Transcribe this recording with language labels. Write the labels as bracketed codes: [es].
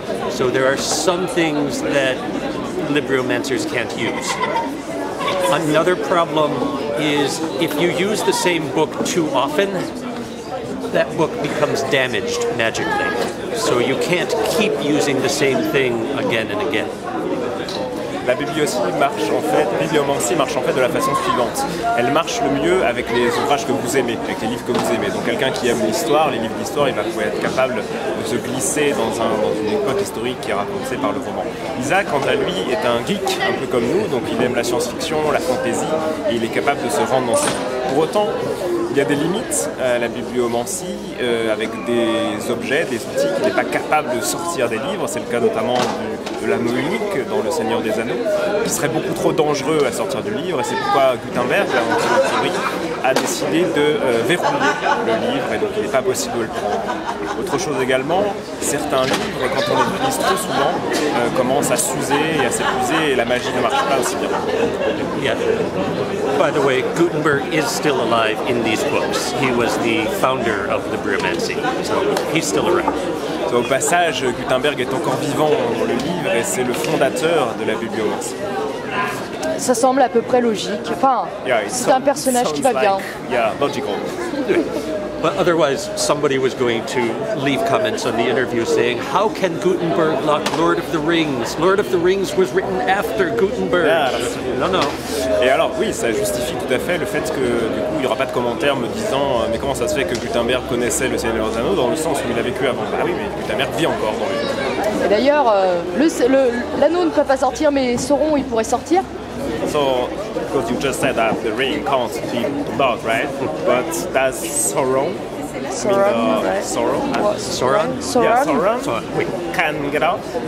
[en] So there are some things that Bibliomancers can't use. Another problem is if you use the same book too often, that book becomes damaged magically. So you can't keep using the same thing again and again. [fr] La bibliomancie marche en fait de la façon suivante. Elle marche le mieux avec les ouvrages que vous aimez, avec les livres que vous aimez. Donc quelqu'un qui aime l'histoire, les livres d'histoire, il va pouvoir être capable de se glisser dans une époque historique qui est racontée par le roman. Isaac, quant à lui, est un geek, un peu comme nous, donc il aime la science-fiction, la fantasy, et il est capable de se rendre dans ce livre. Pour autant, il y a des limites à la bibliomancie avec des objets, des outils qu'il n'est pas capable de sortir des livres. C'est le cas notamment de de l'anneau unique dans Le Seigneur des Anneaux, qui serait beaucoup trop dangereux à sortir du livre, et c'est pourquoi Gutenberg, en théorie, a décidé de verrouiller le livre, et donc il n'est pas possible de le prendre. Autre chose également, certains livres, quand on les utilise trop souvent, commencent à s'user et à s'épuiser, et la magie ne marche pas aussi bien. [en] Yeah. By the way, Gutenberg is still alive in these books. He was the founder of Libromancy, so he's still around. [fr] Au passage, Gutenberg est encore vivant dans le livre et c'est le fondateur de la bibliomancie. Ça semble à peu près logique. Enfin, c'est un personnage qui va bien. [en] Yeah, logical. But otherwise, somebody was going to leave comments on the interview saying, how can Gutenberg lock Lord of the Rings? Lord of the Rings was written after Gutenberg. Yeah, [fr] non. Et alors, oui, ça justifie tout à fait le fait que, du coup, il n'y aura pas de commentaires me disant mais comment ça se fait que Gutenberg connaissait le Seigneur des Anneaux, dans le sens où il a vécu avant. Ah oui, mais Gutenberg vit encore dans le livre. Et d'ailleurs, l'anneau ne peut pas sortir, mais Sauron, il pourrait sortir. [en] So, because you just said that the ring can't be locked, right? But does Sauron, Sauron, right? Sauron, Sauron? Yeah, Sauron, we can get out.